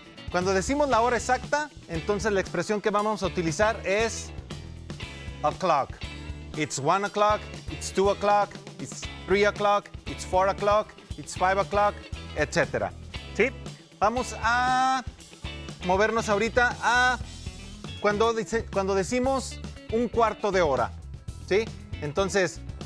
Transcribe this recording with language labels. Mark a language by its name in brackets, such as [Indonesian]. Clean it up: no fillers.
[Spanish] Cuando decimos la hora exacta, entonces la expresión que vamos a utilizar es o'clock. [English] It's 1 o'clock, it's 2 o'clock, it's 3 o'clock, it's 4 o'clock, it's 5 o'clock, etc. [Spanish] ¿Sí? Vamos a movernos ahorita a cuando decimos un cuarto de hora, ¿sí? Entonces,